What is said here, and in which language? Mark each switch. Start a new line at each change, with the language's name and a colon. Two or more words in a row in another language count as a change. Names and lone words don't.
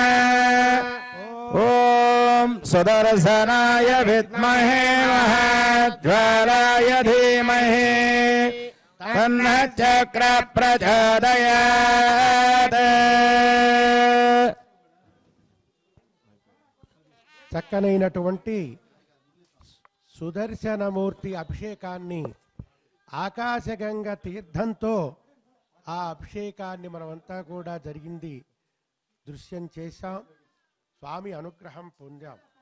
Sanskrit: ॐ सुदर्शनाय विद्महे महाज्वालाय धीमहि तन्नः चक्र प्रचोदयात्।
Telugu: చక్కనైనటువంటి సుదర్శనమూర్తి అభిషేకాన్ని ఆకాశగంగ తీర్థంతో ఆ అభిషేకాన్ని మనమంతా కూడా జరిగింది దృశ్యం చేశాం. స్వామి అనుగ్రహం పొందాం.